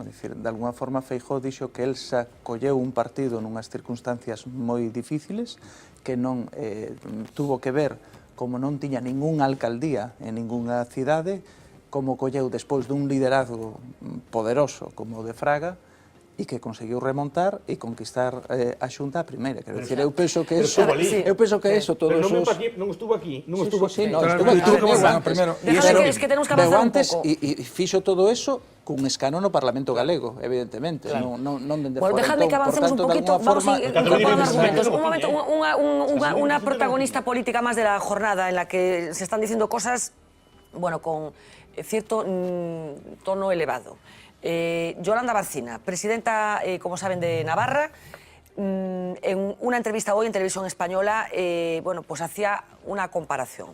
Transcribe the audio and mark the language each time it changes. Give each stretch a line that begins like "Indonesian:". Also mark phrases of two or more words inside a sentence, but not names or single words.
Galician: É dicir,
Spanish: de alguna forma
Galician: Feijóo dixo que el xa colleu un partido nunhas circunstancias moi difíciles, que non tuvo que ver como non tiña ninguna alcaldía en ninguna cidade, como colleu despois dun liderazgo poderoso como o de Fraga, e que conseguiu remontar e conquistar a Xunta a primeira. Quero dicir, eu penso que eso... Eu penso que eso, todos os... Non estuvo aquí. Non estuvo aquí. Non, estuvo primero.
Spanish: Déjame que tenemos que avanzar un pouco.
Galician: E fixo todo eso cun escano no Parlamento galego, evidentemente, non dende fora.
Spanish: Bueno, déjame que avancemos un poquito, vamos a ir incorporando argumentos. Un momento, una protagonista política más de la jornada en la que se están diciendo cosas, bueno, con cierto tono elevado. Yolanda Barcina, presidenta, como saben, de Navarra, en una entrevista hoy en Televisión Española, bueno, pues hacía una comparación.